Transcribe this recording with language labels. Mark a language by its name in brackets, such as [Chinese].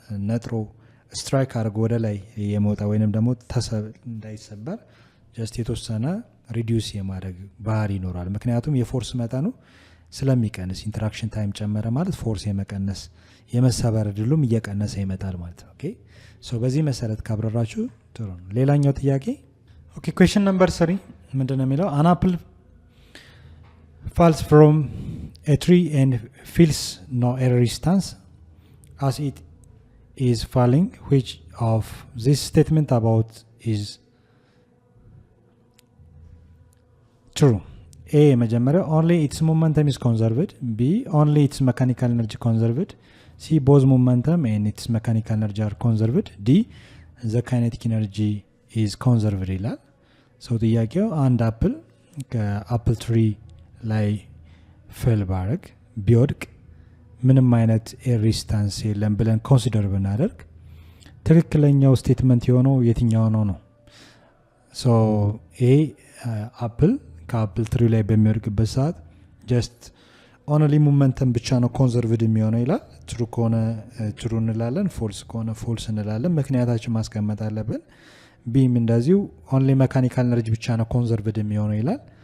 [Amharic] ነጥሮ ስትራይክ አድርጎ ወደ ላይ የመውጣ ወይንም ደግሞ እንዳይሰበር ጀስት የተወሰነ ሪዲዩስ የማድረግ ባህሪ ይኖራል። ምክንያቱም የፎርስ መጠኑ ስለሚቀንስ ኢንተራክሽን ታይም ጨመረ ማለት ፎርስ የመቀነስ የመሰበር እድሉም እየቀነሰ ይመጣል ማለት ነው። ኦኬ ሶ በዚህ መሰረት ካብራራችሁ ጥሩ ነው። ሌላኛው ጥያቄ ኦኬ ኩዌስችን ነምበር 3 ምንድነው የሚለው? [English] አን አፕል falls from a tree and feels no air resistance as it is falling. Which of this statement about is true? A [Amharic] መጀመሪያው [English] only its momentum is conserved, B only its mechanical energy conserved, C both momentum and its mechanical energy are conserved, D the kinetic energy is conserved [Amharic] ይላል። ሰው ጥያቄው አንድ አፕል ከአፕል ትሪ ላይ ፌል ባረግ ቢወድቅ ምንም አይነት ኤር ሪስታንስ የለም ብለን ኮንሲደር ብናደርግ ትክክለኛው ስቴትመንት የሆነው የትኛው ነው? ሶ ኤ አፕል ከአፕል ትሪ ላይ በሚወድቅበት ሰዓት ጀስት ኦንሊ ሞመንተም ብቻ ነው ኮንዘርቭድ የሚሆነው ይላል። ትሩ ከሆነ ትሩ እንላለን፣ ፎልስ ከሆነ ፎልስ እንላለን። ምክንያታችን ማስቀመጥ አለብን። ቢም እንደዚሁ ኦንሊ ሜካኒካል ኤነርጂ ብቻ ነው ኮንዘርቭድ የሚሆነው ይላል።